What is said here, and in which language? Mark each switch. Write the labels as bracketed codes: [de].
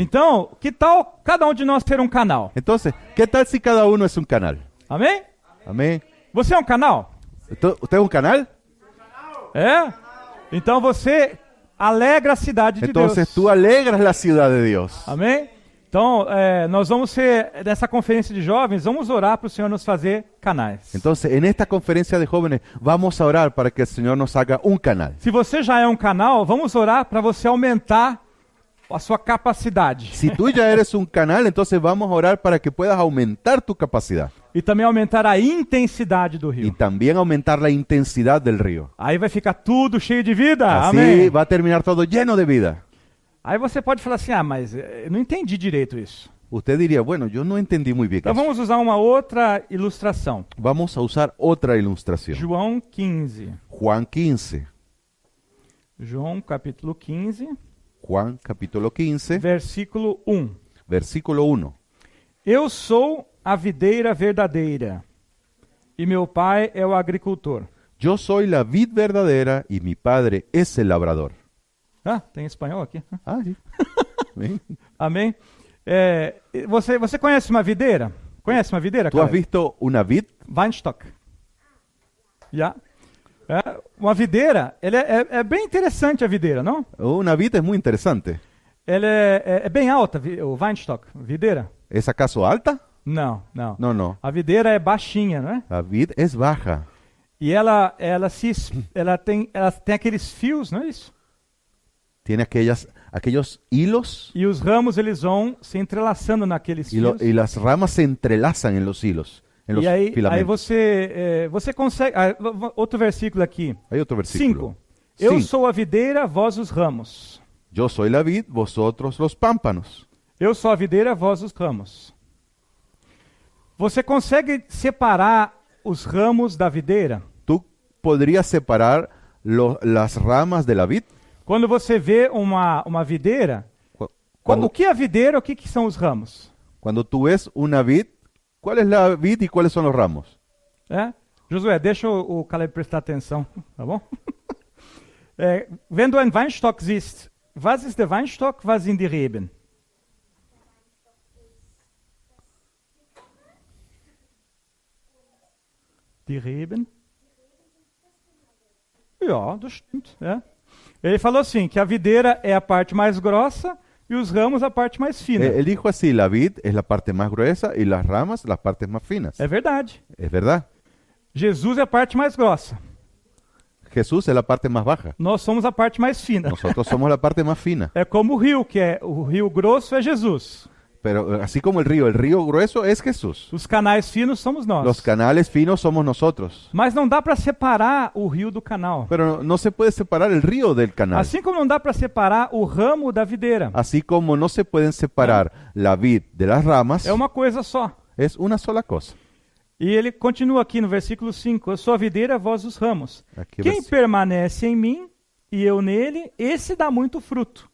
[pt] Então, que tal cada um de nós ter um canal? [es] Entonces, ¿qué tal si cada uno es un canal? [pt] Amém? [es] Amén. [pt] Você é um canal? [es] ¿Usted es un canal? [pt] É? Então você alegra a cidade de [es] Entonces [pt] Deus. [es] tú alegras la ciudad de Dios. [pt] Amém? Então, nós vamos ser, nessa conferência de jovens, vamos orar para o Senhor nos fazer canais. [es] Entonces, en esta conferencia de jóvenes, vamos a orar para que el Señor nos haga un canal. [pt] Se você já é um canal, vamos orar para você aumentar a sua capacidade. [es] Si tú ya eres un canal, entonces vamos a orar para que puedas aumentar tu capacidad [pt] E também aumentar a intensidade do [es] y [pt] rio. [es] también aumentar la intensidad del río. [pt] Aí vai ficar tudo cheio de vida. [es] Así [pt] Amém? [es] va a terminar todo lleno de vida. [pt] Aí você pode falar assim, mas eu não entendi direito isso. [es] Usted diría, bueno, yo no entendí muy bien [pt] Então [es] eso. [pt] vamos usar uma outra ilustração. [es] Vamos a usar otra ilustración. [pt] João 15. [es] Juan 15. [pt] João capítulo 15, [es] Juan capítulo 15, [pt] versículo 1. [es] versículo 1. [pt] Eu sou a videira verdadeira, e meu pai é o agricultor. [es] Yo soy la vid verdadera y mi padre es el labrador. [pt] Ah, tem espanhol aqui. [es] Ah, sí. Bien. [pt] Amém? Você conhece uma videira? Conhece uma videira, [es] ¿Tú has [pt] Caleb? [es] visto una vid? [pt] Weinstock. Já? Uma videira, ela é bem interessante a videira, não? [es] Una vid es muy interesante. [pt] Ela é bem alta, o Weinstock, videira? [es] ¿Es acaso alta? [pt] Não, não. [es] No, no. [pt] A videira é baixinha, não é? [es] La vid es baja. [pt] E ela tem aqueles fios, não é isso? [es] Tiene aquellos hilos [pt] E os ramos eles vão se entrelaçando naqueles fios. [es] y las ramas se entrelazan en los hilos, en los [pt] E aí [es] filamentos. [pt] você consegue... outro versículo aqui. [es] Hay otro versículo. [pt] 5. Eu 5. sou a videira, vós os ramos. [es] Yo soy la vid, vosotros los pámpanos. [pt] Eu sou a videira, vós os ramos. Você consegue separar os ramos da videira? [es] ¿Tú podrías separar las ramas de la vid? [pt] Quando você vê uma videira, o que é a videira, o que são os ramos? [es] Cuando tú ves una vid, ¿cuál es la vid y cuáles son los ramos? [pt] Josué, deixa o Caleb prestar atenção, tá bom? [de] Wenn du einen Weinstock siehst, was ist der Weinstock, was sind die Reben? Die Reben? Ja, das stimmt. É. [pt] Ele falou assim, que a videira é a parte mais grossa e os ramos a parte mais fina. [es] Él dijo así, la vid es la parte más gruesa y las ramas las partes más finas. [pt] É verdade. [es] Es verdad. [pt] Jesus é a parte mais grossa. [es] Jesús es la parte más baja. [pt] Nós somos a parte mais fina. [es] Nosotros somos la parte más fina. [pt] É como o rio, que é o rio grosso é Jesus. [es] Pero así como el río grueso es Jesús. [pt] Os canais finos somos nós. [es] Los canales finos somos nosotros. [pt] Mas não dá para separar o rio do canal. [es] Pero no se puede separar el río del canal. [pt] Assim como não dá para separar o ramo da videira. [es] Así como no se pueden separar la vid de las ramas, [pt] É uma coisa só. [es] es una sola cosa. [pt] E ele continua aqui no versículo 5. Eu sou a videira, vós os ramos. Aqui, Quem permanece em mim e eu nele, esse dá muito fruto.